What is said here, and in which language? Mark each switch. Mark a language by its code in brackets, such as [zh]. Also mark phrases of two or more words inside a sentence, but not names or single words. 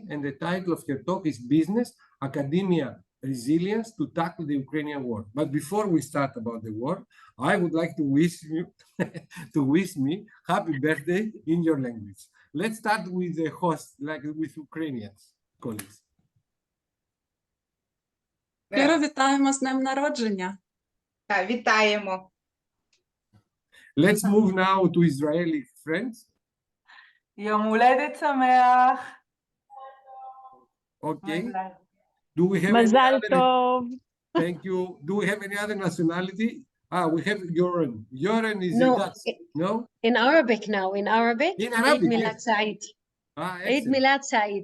[en] And the title of her talk is Business, Academia, Resilience to Tackle the Ukrainian War. But before we start about the war, I would like to wish you me happy birthday in your language. Let's start with the host, like with Ukrainians colleagues. [uk] Щиро вітаємо з днем народження. Вітаємо. [en] Let's move now to Israeli friends. [he] יום הולדת שמח. [en] Okay. Do we have [he] מזל טוב. [en] Thank you. Do we have any other nationality? We have Yoren. Yoren is No. a Dutch. No? In Arabic now. In Arabic. In Arabic, [ar] عيد ميلاد [en] yes. [ar] سعيد. عيد [en] Excellent. [ar] ميلاد سعيد.